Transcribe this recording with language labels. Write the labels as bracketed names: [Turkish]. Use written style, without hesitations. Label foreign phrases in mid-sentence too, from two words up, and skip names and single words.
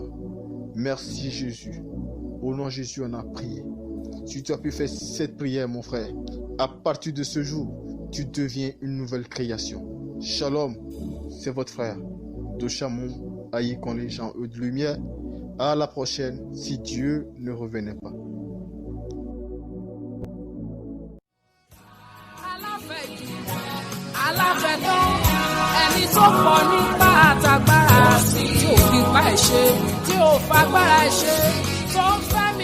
[French] Merci Jésus. Au nom de Jésus, on a prié. Si tu as pu faire cette prière, mon frère, à partir de ce jour, tu deviens une nouvelle création. Shalom, c'est votre frère, Dochamon, Aïkonle Jean-Eudes Lumière. À la prochaine, si Dieu ne revenait pas. [Yoruba] Aláfẹ̀dán ẹni tó pọ̀ nípa àtàgbára tí ò fi pa ẹ̀ṣẹ̀ tí ò fagbára ẹ̀ṣẹ̀ tó ń fẹ́.